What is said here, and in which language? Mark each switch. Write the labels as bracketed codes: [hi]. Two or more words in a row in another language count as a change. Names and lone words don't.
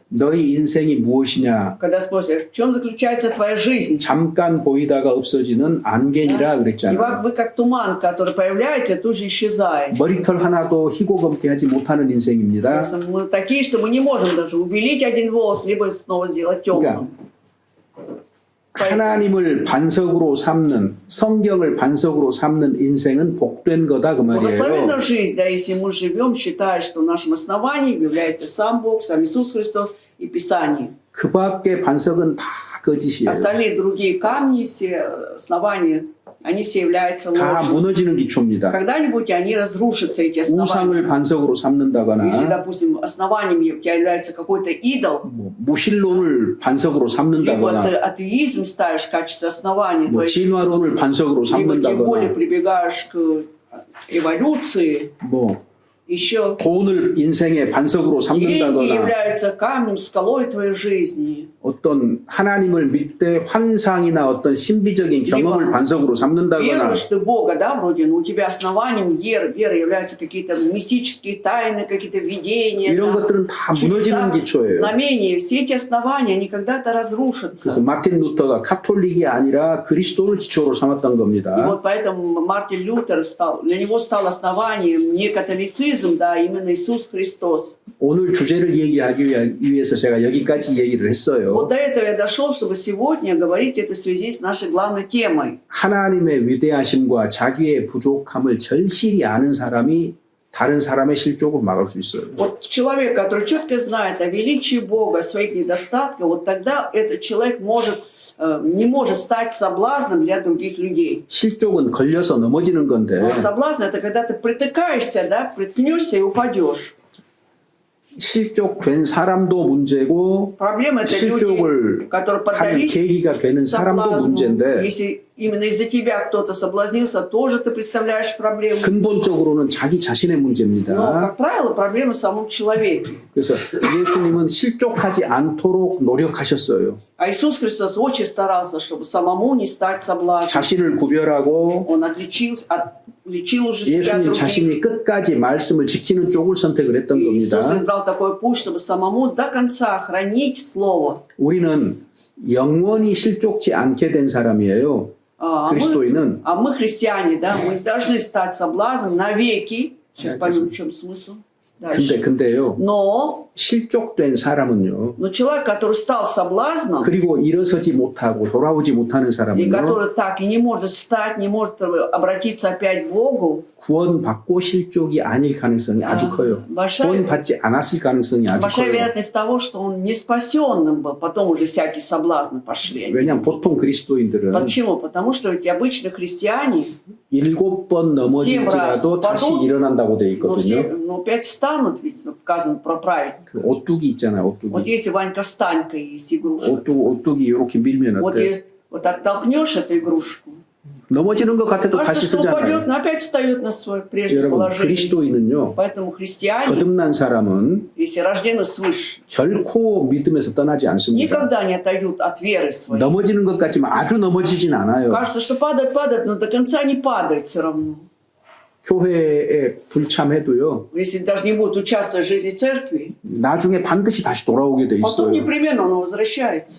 [ko] 너희 인생이 무엇이냐? [ru] Когда спросят, в чем заключается твоя жизнь? [ko] 잠깐 보이다가 없어지는 안개니라 [ru] И [ko] 그랬잖아요. [ru] вы как туман, который появляется, тут же исчезает. [ko] 머리털 하나도 희고 검게 하지 못하는 인생입니다. [ru] Мы такие, что мы не можем даже убелить один волос, либо снова сделать темным. [ko] 하나님을 반석으로 삼는 성경을 반석으로 삼는 인생은 복된 거다 그 말이에요. [ru] Благословенна жизнь, да, если мы живем, считая, что нашим основанием является сам Бог, сам Иисус Христос и Писание. [ko] 그 밖에 반석은 다 거짓이에요. [ru] Остальные другие камни, все основания, они все являются [ko] 다 [ru] ложью. [ko] 무너지는 기초입니다. [ru] Когда-нибудь они разрушатся, эти основания. [ko] 우상을 반석으로 삼는다거나 [ru] Если, допустим, основанием у тебя является какой-то идол, [ko] 무신론을 반석으로 [ru] либо [ko] 삼는다거나 [ru] ты атеизм ставишь в качестве основания, [ko] 뭐 [ru] твоей, [ko] 진화론을 반석으로 [ru] либо тем более [ko] 삼는다거나 [ru] прибегаешь к эволюции, [ko] 뭐 [ru] еще [ko] 돈을 인생의 반석으로 [ru] деньги [ko] 삼는다거나 [ru] являются камнем, скалой твоей жизни. [ko] 어떤 하나님을 믿되 환상이나 어떤 신비적인 경험을 반석으로 삼는다거나 [ru] Веруешь ты в Бога, да, вроде, но у тебя основанием веры являются какие-то мистические тайны, какие-то видения, [ko] 이런 [ru] да, [ko] 것들은 다 [ru] чудеса, [ko] 무너지는 기초예요. [ru] знамения. Все эти основания, они когда-то [ko] 그래서 [ru] разрушатся. [ko] 마틴 루터가 카톨릭이 아니라 그리스도를 기초로 삼았던 [ru] И [ko] 겁니다. [ru] вот поэтому Мартин Лютер для него стал основанием не католицизм, да, а именно Иисус Христос. [ko] 오늘 주제를 얘기하기 위해서 제가 여기까지 얘기를 했어요. [ru] Вот до этого я дошел, чтобы сегодня говорить это в связи с нашей главной темой. [ko] 하나님의 위대하심과 자기의 부족함을 절실히 아는 사람이 다른 사람의 실족을 막을 수 있어요. [ru] Вот человек, который четко знает о величии Бога, о своих недостатках, вот тогда этот человек не может стать соблазном для других людей. [ko] 실족은 걸려서 넘어지는 건데 [ru] Но соблазн — это когда ты притыкаешься, да, приткнешься и упадешь. [ko] 실족된 사람도 문제고 [ru] Проблема — это люди, [ko] 실족을 [ru] которые [ko] 하는 [ru] поддались [ko] 계기가 되는 사람도 [ru] соблазну. [ko] 문제인데 [ru] Если именно из-за тебя кто-то соблазнился, тоже ты представляешь проблему. [ko] 근본적으로는 자기 자신의 [ru] Но, [ko] 문제입니다. [ru] как правило, проблема в самом человеке. [ko] 그래서 예수님은 실족하지 않도록 노력하셨어요. [ru] А Иисус Христос очень старался, чтобы самому не стать соблазном. [ko] 자신을 구별하고 [ru] Он отличил уже себя [ko] 예수님 [ru] от других. [ko] 자신이 끝까지 말씀을 지키는 쪽을 선택을 했던 [ru] И Иисус [ko] 겁니다. [ru] избрал такой путь, чтобы самому до конца хранить Слово. [ko] 우리는 영원히 실족지 않게 된 사람이에요. [ru] А [ko] 그리스도인은 [ru] мы христиане, да, мы должны стать соблазном навеки. Сейчас Да, поймем, в чем смысл. Дальше. [ko] 근데요. [ru] Но [ko] 실족된 사람은요. [ru] человек, который стал соблазном, [ko] 그리고 일어서지 못하고 돌아오지 못하는 [ru] и [ko] 사람은요. [ru] который так и не может встать, не может обратиться опять к Богу, [ko] 구원받고 실족이 아닐 가능성이 아주 커요. [ru] большая [ko] 구원받지 않았을 가능성이 아주 [ru] большая [ko] 커요. [ru] вероятность того, что он не спасенным был, потом уже всякие соблазны пошли. [ko] 왜냐하면 보통 그리스도인들은 [ru] Почему? Потому что эти обычные христиане, [ko] 7번 넘어질지라도 다시 일어난다고 돼 있거든요. [ru] но 5 встанут, ведь сказано про праведника. [ko] 그 오뚜기 있잖아요, [ru] Вот [ko] 오뚜기. [ru] если Ванька встанька есть игрушка, [ko] 오뚜기 이렇게 밀면 [ru] вот, [ko] 어때? [ru] вот так толкнешь эту игрушку, [ko] 넘어지는 것 같아도 다시 [ru] кажется, что упадет, [ko] 쓰잖아요. [ru] но опять встает на свое прежнее [ko] 여러분, [ru] положение. [ko] 그리스도인은요, [ru] Поэтому христиане, [ko] 거듭난 사람은 [ru] если рождены свыше, [ko] 결코 믿음에서 떠나지 않습니다. [ru] никогда не отойдут от веры своей. [ko] 넘어지는 것 같지만 아주 넘어지진 않아요. [ru] Кажется, что падает, но до конца не падает все равно. [ko] 교회에 불참해도요, [ru] Если даже не будет участвовать в жизни церкви, [ko] 나중에 반드시 다시 돌아오게 돼 [ru] потом [ko] 있어요. [ru] непременно он возвращается.